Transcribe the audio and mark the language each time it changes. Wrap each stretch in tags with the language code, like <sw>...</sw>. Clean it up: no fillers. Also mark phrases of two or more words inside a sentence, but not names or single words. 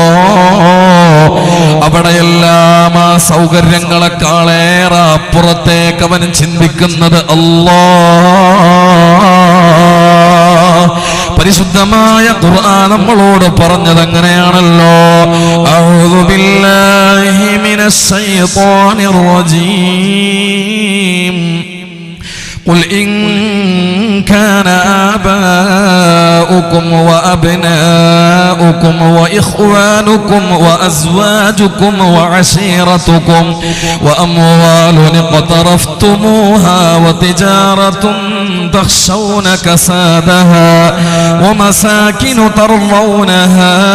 <ml>അവിടെയെല്ലാം ആ സൗകര്യങ്ങളെക്കാളേറെ അപ്പുറത്തേക്ക് അവൻ ചിന്തിക്കുന്നത് പരിശുദ്ധമായ ഖുർആൻ നമ്മളോട് പറഞ്ഞത് അങ്ങനെയാണല്ലോ.</ml> <ar>أعوذ بالله من الشيطان الرجيم. قل إن كان آباؤكم وأبناؤكم وإخوانكم وأزواجكم وعشيرتكم وأموال اقترفتموها وتجارة تخشون كسادها ومساكن ترضونها</ar>